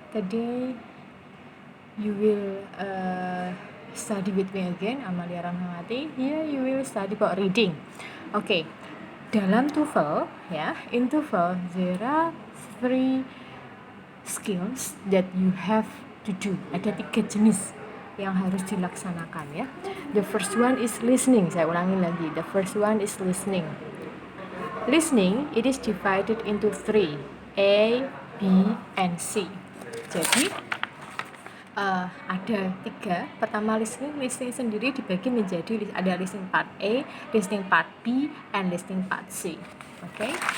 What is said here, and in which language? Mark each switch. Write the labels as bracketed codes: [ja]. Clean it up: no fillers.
[en] Today you will study with me again, Amalia Ramhawati. Here you will study about reading. Okay, [id] dalam TOEFL ya, [en] in TOEFL there are three skills that you have to do. [id] Ada 3 jenis yang harus dilaksanakan ya. [en] The first one is listening. [id] Saya ulangi lagi. [en] The first one is listening. Listening, it is divided into 3, A, B, and C. [id] Jadi ada 3. Pertama listening sendiri dibagi menjadi ada listening part A, listening part B, and listening part C. Okay.